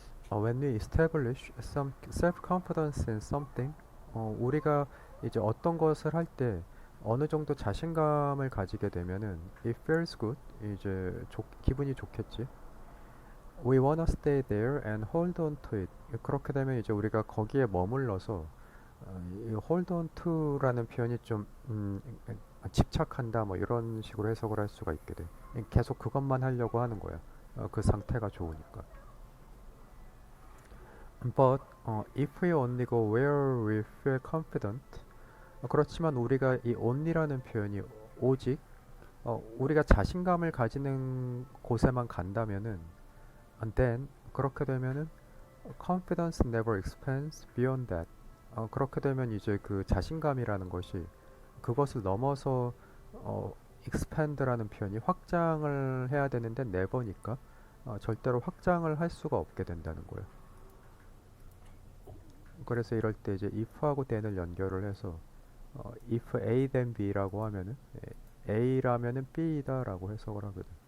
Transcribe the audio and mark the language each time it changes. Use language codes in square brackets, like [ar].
[en] When we establish some self-confidence in something, [ko] 우리가 이제 어떤 것을 할 때 어느 정도 자신감을 가지게 되면은 [en] it feels good, [ko] 이제 기분이 좋겠지. [en] We wanna stay there and hold on to it. [ko] 그렇게 되면 이제 우리가 거기에 머물러서 이 hold on to라는 표현이 좀 집착한다 뭐 이런 식으로 해석을 할 수가 있게 돼. 계속 그것만 하려고 하는 거야. 그 상태가 좋으니까. [en] But if we only go where we feel confident, [ko] 그렇지만 우리가 이 only라는 표현이 오직 우리가 자신감을 가지는 곳에만 간다면은 [en] and then [ko] 그렇게 되면은 [en] confidence never expands beyond that. [ko] 그렇게 되면 이제 그 자신감이라는 것이 그것을 넘어서 expand라는 표현이 확장을 해야 되는데 never니까 절대로 확장을 할 수가 없게 된다는 거예요. 그래서 이럴 때 이제 if하고 then을 연결을 해서 if A then B라고 하면은 A라면은 B다라고 해석을 하거든.